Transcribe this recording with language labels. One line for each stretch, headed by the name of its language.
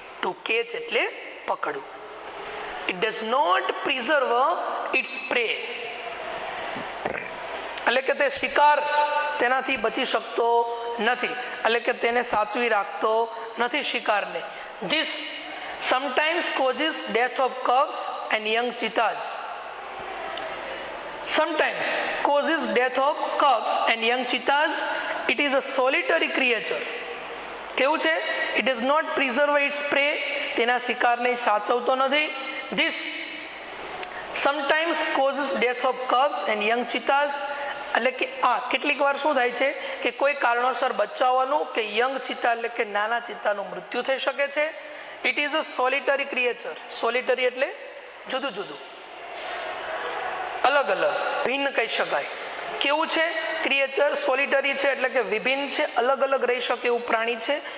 English: to catch
Gujarati: એટલે પકડવું.
English: it does not preserve its prey
Gujarati: એટલે કે તે શિકાર તેનાથી બચી શકતો નથી, એટલે કે તેને સાચવી રાખતો નથી શિકારને.
English: This sometimes causes death of cubs and young cheetahs. Sometimes causes death of cubs and young cheetahs. It is a solitary creature.
Gujarati: કેવું છે?
English: It does not preserve its prey.
Gujarati: તેના શિકારને સાચવતો નથી.
English: This sometimes causes death of cubs and young cheetahs.
Gujarati: એટલે કે કેટલીક વાર શું થાય છે કે કોઈ કારણોસર બચાવવાનું કે યંગ ચિત્તા એટલે કે નાના ચિત્તાનું મૃત્યુ થઈ શકે છે.
English: It is a solitary creature.
Gujarati: સોલિટરી એટલે જુદું જુદું, અલગ અલગ, ભિન્ન કહી શકાય. કેવું છે ક્રિએચર? સોલિટરી છે એટલે કે વિભિન્ન છે, અલગ અલગ રહી શકે એવું પ્રાણી છે.